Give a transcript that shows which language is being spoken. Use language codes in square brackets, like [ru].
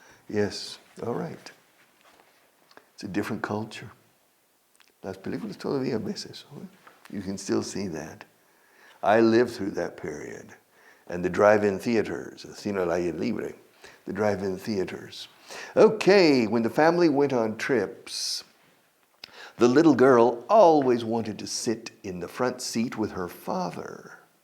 [en] Yes, all right. It's a different culture. [es] Las películas todavía ves eso. [en] You can still see that. I lived through that period. And the drive-in theaters, the [es] cine al aire libre, [en] the drive-in theaters. Okay, when the family went on trips, the little girl always wanted to sit in the front seat with her father.